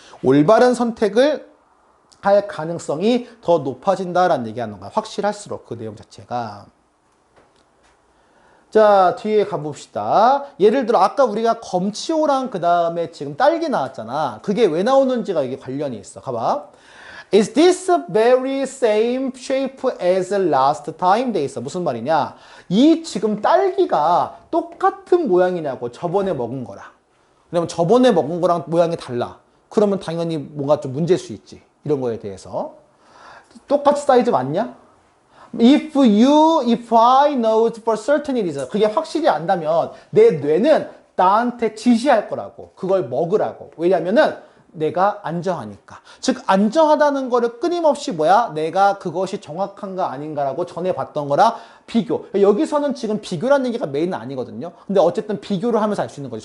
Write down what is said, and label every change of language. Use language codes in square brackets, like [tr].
[ko] 올바른 선택을 할 가능성이 더 높아진다라는 얘기하는 거야. 확실할수록 그 내용 자체가. 자, 뒤에 가봅시다. 예를 들어 아까 우리가 검치호랑 그 다음에 지금 딸기 나왔잖아. 그게 왜 나오는지가 이게 관련이 있어. 가봐. [en] Is this very same shape as last time? [ko] 돼 있어. 무슨 말이냐? 이 지금 딸기가 똑같은 모양이냐고. 저번에 먹은 거랑. 왜냐면 저번에 먹은 거랑 모양이 달라. 그러면 당연히 뭔가 좀 문제일 수 있지. 이런 거에 대해서. 똑같은 사이즈 맞냐? [en] If I know for certain it is. [ko] 그게 확실히 안다면 내 뇌는 나한테 지시할 거라고. 그걸 먹으라고. 왜냐면은 내가 안정하니까. 즉 안정하다는 거를 끊임없이 뭐야? 내가 그것이 정확한가 아닌가라고 전에 봤던 거랑 비교. 여기서는 지금 비교라는 얘기가 메인은 아니거든요. 근데 어쨌든 비교를 하면서 알 수 있는 거지.